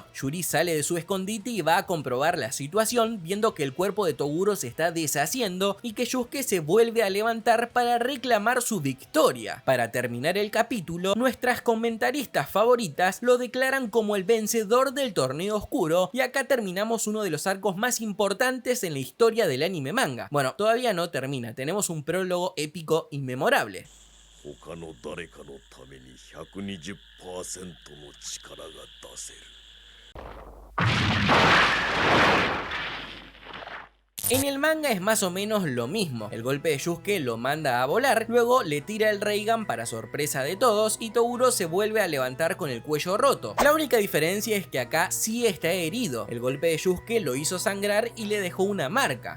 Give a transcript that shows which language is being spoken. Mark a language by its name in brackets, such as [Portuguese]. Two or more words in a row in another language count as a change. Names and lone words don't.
[Spanish] Yuri sale de su escondite y va a comprobar la situación, viendo que el cuerpo de Toguro se está deshaciendo y que Yusuke se vuelve a levantar para reclamar su victoria. Para terminar el capítulo, nuestras comentaristas favoritas lo declaran como el vencedor del torneo oscuro, y acá terminamos uno de los arcos más importantes en la historia del anime manga. Bueno, todavía no termina, tenemos un prólogo épico inmemorable. [Japanese] 他の誰かのために 120% の力が出せる。 [Spanish] En el manga es más o menos lo mismo. El golpe de Yusuke lo manda a volar, luego le tira el Reigan para sorpresa de todos y Toguro se vuelve a levantar con el cuello roto. La única diferencia es que acá sí está herido. El golpe de Yusuke lo hizo sangrar y le dejó una marca.